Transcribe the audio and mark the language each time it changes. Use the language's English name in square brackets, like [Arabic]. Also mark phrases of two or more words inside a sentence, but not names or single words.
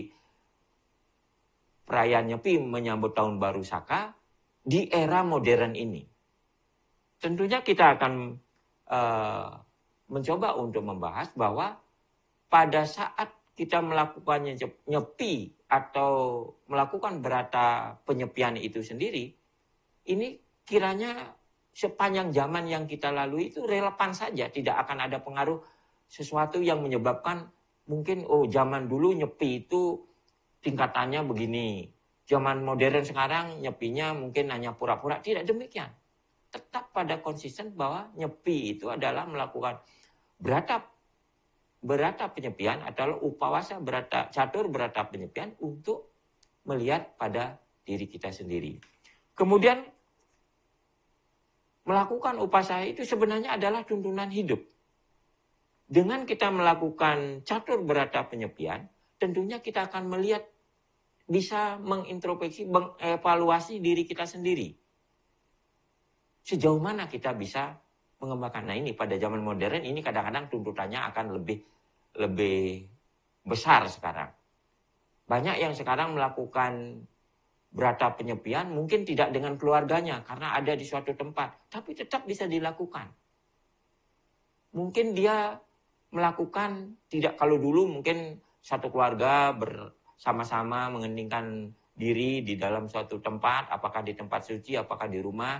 [Indonesian] Perayaan Nyepi menyambut tahun baru Saka di era modern ini. Tentunya kita akan mencoba untuk membahas bahwa pada saat kita melakukan nyepi atau melakukan berata penyepian itu sendiri, ini kiranya sepanjang zaman yang kita lalui itu relevan saja, tidak akan ada pengaruh sesuatu yang menyebabkan mungkin zaman dulu nyepi itu tingkatannya begini, zaman modern sekarang nyepinya mungkin hanya pura-pura. Tidak demikian. Tetap pada konsisten bahwa nyepi itu adalah melakukan berata penyepian atau upawasa catur berata penyepian untuk melihat pada diri kita sendiri. Kemudian melakukan upasana itu sebenarnya adalah tuntunan hidup. Dengan kita melakukan catur berata penyepian, tentunya kita akan melihat, bisa mengintrospeksi, mengevaluasi diri kita sendiri. Sejauh mana kita bisa mengembangkan. Nah ini pada zaman modern ini kadang-kadang tuntutannya akan lebih besar sekarang. Banyak yang sekarang melakukan berata penyepian mungkin tidak dengan keluarganya karena ada di suatu tempat, tapi tetap bisa dilakukan. Mungkin dia melakukan tidak, kalau dulu mungkin satu keluarga bersama-sama mengeningkan diri di dalam suatu tempat, apakah di tempat suci, apakah di rumah.